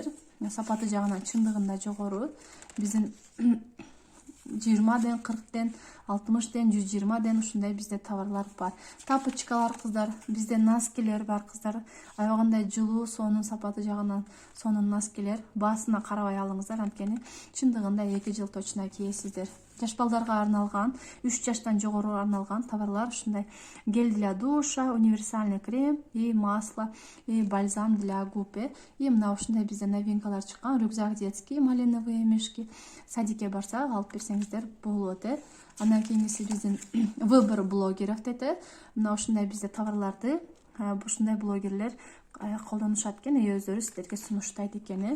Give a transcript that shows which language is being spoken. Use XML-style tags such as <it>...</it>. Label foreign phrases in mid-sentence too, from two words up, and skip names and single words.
<ky>Сапаты жагынан чындыгында жогору. Биздин 20 ден, 40 ден, 60 ден, 120 ден ушундай бизде товарлар бар. Тапочкалар кыздар, бизде носкилер бар кыздар. Аябагандай жылуу, сонун сапаты жагынан сонун носкилер. Баасына карабай алыңыздар, анткени чындыгында 2 жыл точно кийесиздер. Жаш балдарга арналган, 3 жаштан жогору арналган товарлар ушундай:</ky> <ru>гель для душа, универсальный крем и масло, и бальзам для губ.</ru> <ky>И мына ушундай бизде новинкалар чыккан:</ky> <ru>рюкзак детский, малиновые мешки.</ru> <ky>Садикке барсак алып берсеңиздер болот. Андан кийинкиси биздин</ky> <ru>выбор блогеров</ru> <ky>дейт. Мына ушундай бизде товарларды ушундай блогерлер колдонушат экен, өздөрү сиздерге сунуштайт экен.</ky>